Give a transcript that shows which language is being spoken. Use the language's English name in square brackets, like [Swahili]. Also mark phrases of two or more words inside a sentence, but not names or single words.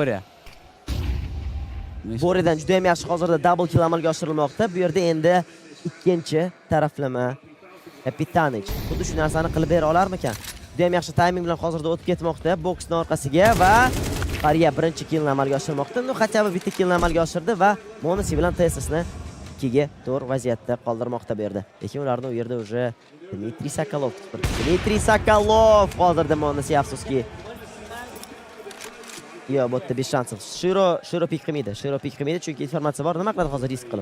[Uzbek] Boredan juda ham yaxshi hozirda double kill amalga oshirilmoqda. Bu yerda endi ikkinchi taraflama Kapitanich xuddi shu narsani qilib bera olarmikan? Juda ham yaxshi timing bilan hozirda o'tib ketmoqda boksning orqasiga va qariya birinchi killni amalga oshirmoqda. No, [Russian] хотя бы [Uzbek] bitta killni amalga oshirdi va Monisi bilan TSSni 2 ga 4 vaziyatda qoldirmoqda bu yerda. Lekin ularni u yerda уже Dmitriy Sokolov hozirda Monisi afsuski yo'q, bu yerda 5 shansov. Shiro pik qilmaydi, chunki informatsiya bor. Nima qiladi hozir risk qilib?